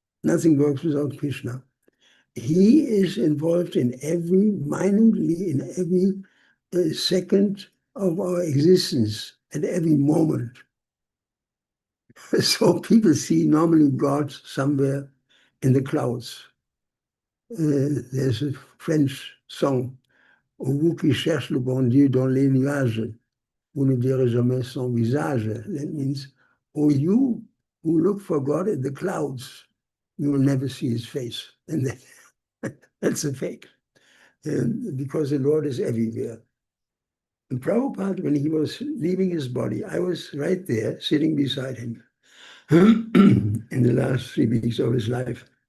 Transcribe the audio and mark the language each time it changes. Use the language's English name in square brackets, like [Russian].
[English] Nothing works without Krishna. He is involved in every, minutely in every second of our existence, at every moment. So people see normally God somewhere in the clouds. There's a French song, [French] Vous qui cherchez le bon Dieu dans les nuages, vous ne verrez jamais son visage. [English] That means, oh, you who look for God in the clouds, you will never see his face. And that's a fake, because the Lord is everywhere. And Prabhupada, when he was leaving his body, I was right there, sitting beside him in the last 3 weeks of his life.